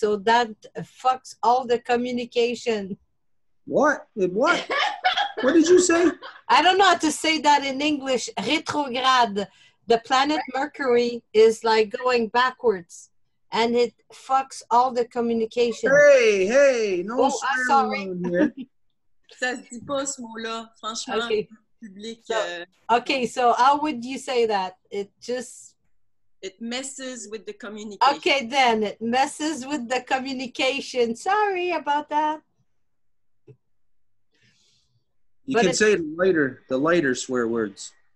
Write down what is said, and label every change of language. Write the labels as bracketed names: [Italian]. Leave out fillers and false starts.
[English] So that fucks all the communication. what? What? What did you say? I don't know how to say that in English. Retrograde. The planet Mercury is like going backwards, and it fucks all the communication. Hey, no Oh, I'm sorry. here. [French] Ça se dit pas ce mot-là, franchement. [English] Okay. Public, Okay, so how would you say that? It just... It messes with the communication. Okay, then. It messes with the communication. Sorry about that. You But can say the lighter swear words.